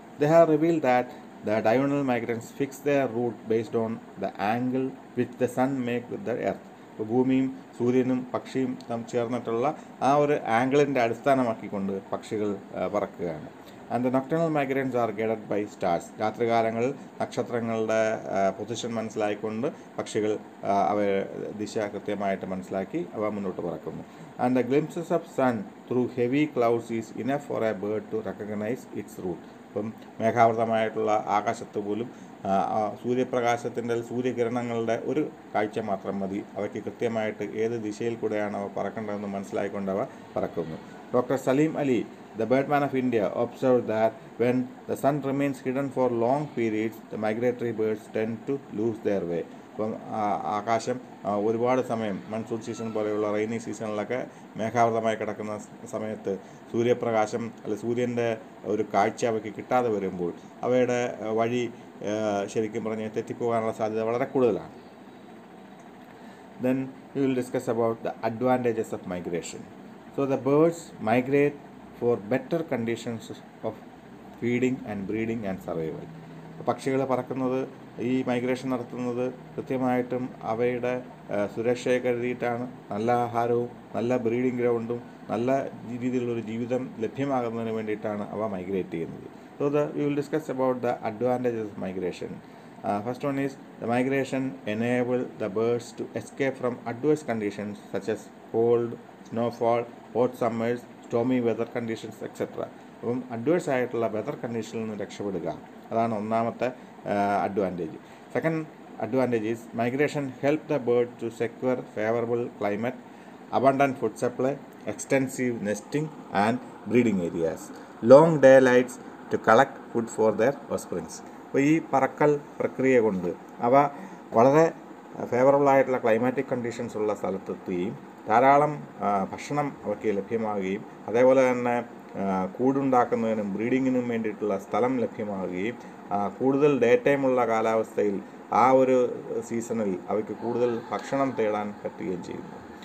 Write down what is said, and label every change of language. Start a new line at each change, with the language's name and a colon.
English: They have revealed that the diurnal migrants fix their route based on the angle which the sun make with the earth.
Malayalam: ഇപ്പോൾ ഭൂമിയും സൂര്യനും പക്ഷിയും ചേർന്നിട്ടുള്ള ആ ഒരു ആംഗിളിൻ്റെ അടിസ്ഥാനമാക്കിക്കൊണ്ട് പക്ഷികൾ പറക്കുകയാണ്.
English: And the nocturnal migrants are guided by stars.
Malayalam: രാത്രികാലങ്ങളിൽ നക്ഷത്രങ്ങളുടെ position മനസ്സിലാക്കിക്കൊണ്ട് പക്ഷികൾ അവ ദിശ കൃത്യമായിട്ട് മനസ്സിലാക്കി അവ മുന്നോട്ട് പറക്കുന്നു.
English: And the glimpses of sun through heavy clouds is enough for a bird to recognize its route.
Malayalam: ഇപ്പം മേഘാവൃതമായിട്ടുള്ള ആകാശത്ത് പോലും സൂര്യപ്രകാശത്തിൻ്റെ സൂര്യകിരണങ്ങളുടെ ഒരു കാഴ്ച മാത്രം മതി അവയ്ക്ക് കൃത്യമായിട്ട് ഏത് ദിശയിൽ കൂടെയാണ് അവ പറക്കേണ്ടതെന്ന് മനസ്സിലാക്കിക്കൊണ്ട് അവ പറക്കുന്നു.
English: Dr. Salim Ali, the birdman of India, observed that when the sun remains hidden for long periods, the migratory birds tend to lose their way.
Malayalam: ഇപ്പം ആകാശം ഒരുപാട് സമയം മൺസൂൺ സീസൺ പോലെയുള്ള റെയിനി സീസണിലൊക്കെ മേഘാവൃതമായി കിടക്കുന്ന സമയത്ത് സൂര്യപ്രകാശം സൂര്യൻ്റെ ഒരു കാഴ്ച അവയ്ക്ക് കിട്ടാതെ വരുമ്പോൾ അവയുടെ വഴി ശരിക്കും പറഞ്ഞ് തെറ്റിപ്പോകാനുള്ള സാധ്യത വളരെ കൂടുതലാണ്.
English: Then we will discuss about the advantages of migration. So the birds migrate for better conditions of feeding and breeding and survival.
Malayalam: പക്ഷികൾ പറക്കുന്നത് ഈ മൈഗ്രേഷൻ നടത്തുന്നത് കൃത്യമായിട്ടും അവയുടെ സുരക്ഷയെ കരുതിയിട്ടാണ്. നല്ല ആഹാരവും നല്ല ബ്രീഡിംഗ് ഗ്രൗണ്ടും നല്ല രീതിയിലുള്ളൊരു ജീവിതം ലഭ്യമാകുന്നതിന് വേണ്ടിയിട്ടാണ് അവ മൈഗ്രേറ്റ് ചെയ്യുന്നത്.
English: So we will discuss about the advantages of migration. First one is the migration enable the birds to escape from adverse conditions such as cold, snowfall, hot summers, stormy weather conditions, etc.
Malayalam: അപ്പം adverse ആയിട്ടുള്ള weather കണ്ടീഷനിൽ നിന്ന് രക്ഷപ്പെടുക, അതാണ് ഒന്നാമത്തെ advantage.
English: Second advantage is migration help the bird to secure favourable climate, abundant food supply, extensive nesting and breeding areas, long daylights to collect food for their offsprings.
Malayalam: അപ്പോൾ ഈ പറക്കൽ പ്രക്രിയ കൊണ്ട് അവ വളരെ ഫേവറബിളായിട്ടുള്ള ക്ലൈമാറ്റിക് കണ്ടീഷൻസ് ഉള്ള സ്ഥലത്തെത്തുകയും ധാരാളം ഭക്ഷണം അവയ്ക്ക് ലഭ്യമാകുകയും അതേപോലെ തന്നെ കൂടുണ്ടാക്കുന്നതിനും ബ്രീഡിങ്ങിനും വേണ്ടിയിട്ടുള്ള സ്ഥലം ലഭ്യമാകുകയും കൂടുതൽ ഡേ ടൈമുള്ള കാലാവസ്ഥയിൽ ആ ഒരു സീസണിൽ അവയ്ക്ക് കൂടുതൽ ഭക്ഷണം തേടാൻ പറ്റുകയും ചെയ്യുന്നു.